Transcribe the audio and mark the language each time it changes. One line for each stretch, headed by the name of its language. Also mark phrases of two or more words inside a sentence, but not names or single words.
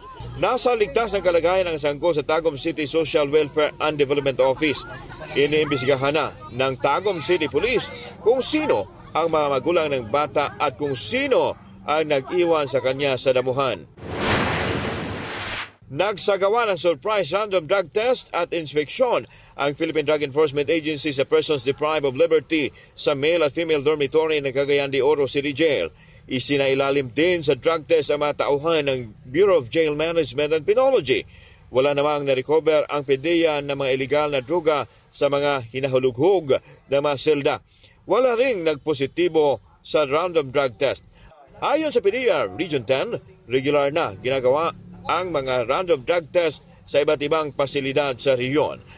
Filipino: Nasa ligtas ng kalagayan ng sanggol sa Tagum City Social Welfare and Development Office. Iniimbestigahan na ng Tagum City Police kung sino ang mga magulang ng bata at kung sino ang nag-iwan sa kanya sa damuhan. Nagsagawa ng
English: surprise random drug test
Filipino: at inspeksyon ang Philippine Drug Enforcement Agency sa
English: persons deprived of liberty
Filipino: sa male at female dormitory ng Cagayan de Oro City Jail. Isinailalim din sa drug test ang mga tauhan ng Bureau of Jail Management and Penology. Wala namang na-recover ang PDEA ng mga illegal na droga sa mga hinahulughog na mga selda. Wala ring nagpositibo sa
English: random drug test.
Filipino: Ayon sa PDEA Region 10, regular na ginagawa ang mga
English: random drug test
Filipino: sa iba't ibang pasilidad sa rehiyon.